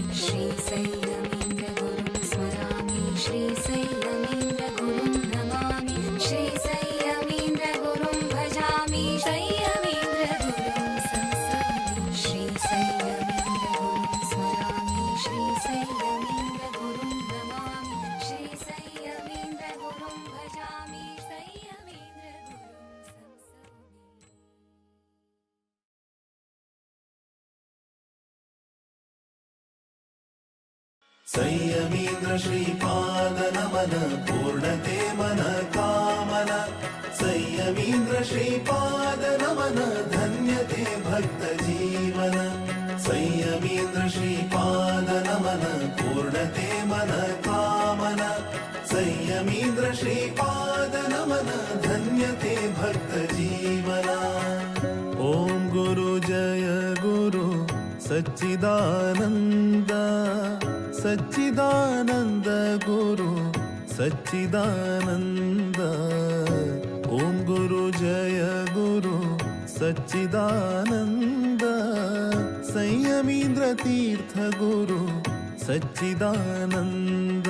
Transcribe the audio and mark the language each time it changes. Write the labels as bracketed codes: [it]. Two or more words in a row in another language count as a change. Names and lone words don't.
[sa] श्री संयमीन्द्र गुरुं स्मरामि श्री संयमीन्द्र गुरुं नमामि श्री संयमीन्द्र गुरुं भजामि संयमीन्द्र गुरुं संस्तौमि श्री संयमीन्द्र गुरुं स्मरामि श्री संयमीन्द्र गुरुं नमामि श्री संयमीन्द्र गुरुं भजामि संयमीन्द्र गुरुं संस्तौमि [kok] संयमीन्द्र श्रीपाद नमन पूर्णते मन कामन संयमीन्द्र श्रीपाद नमन धन्यते भक्त जीवन संयमीन्द्र श्रीपाद नमन पूर्णते मन कामन संयमीन्द्र श्रीपाद नमन धन्यते भक्त जीवन [sa] ओम गुरु जय गुरु सच्चिदानंद सच्चिदानंद गुरु सच्चिदानंद ओम गुरु जय गुरु सच्चिदानंद संयमीन्द्र तीर्थ गुरु सच्चिदानंद